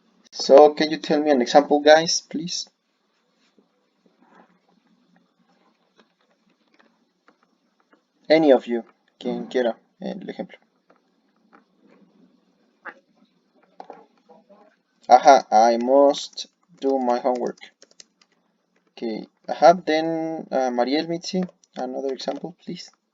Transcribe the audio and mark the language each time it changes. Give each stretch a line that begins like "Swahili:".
English: So can you tell me an example, guys, please? Any of you,
Spanish: quien quiera el ejemplo.
English: Aha, I must do my homework. Okay, aha, then Mariel Mitzi, another example, please.